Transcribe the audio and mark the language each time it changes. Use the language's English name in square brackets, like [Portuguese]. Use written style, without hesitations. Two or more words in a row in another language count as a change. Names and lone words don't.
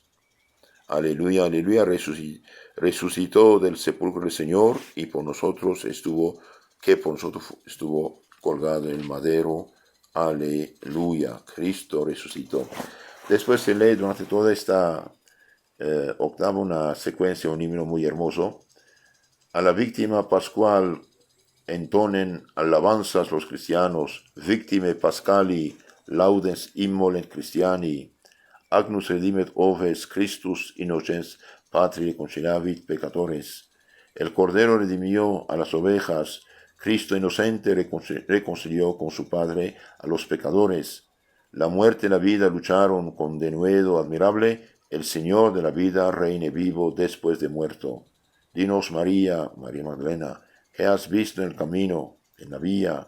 [Spanish] Aleluya, aleluya, resucitó del sepulcro del Señor y por nosotros estuvo colgado en el madero. Aleluya, Cristo resucitó. Después se lee durante toda esta octava una secuencia, un himno muy hermoso. A la víctima pascual entonen alabanzas los cristianos, [Latin] victime pascali, laudens immolent Christiani, agnus redimet oves Christus innocens patri conciliavit peccatores. [Spanish] El Cordero redimió a las ovejas, Cristo inocente reconcilió con su Padre a los pecadores. La muerte y la vida lucharon con denuedo admirable, el Señor de la vida reine vivo después de muerto. Dinos, María, María Magdalena, ¿qué has visto en el camino, en la vía?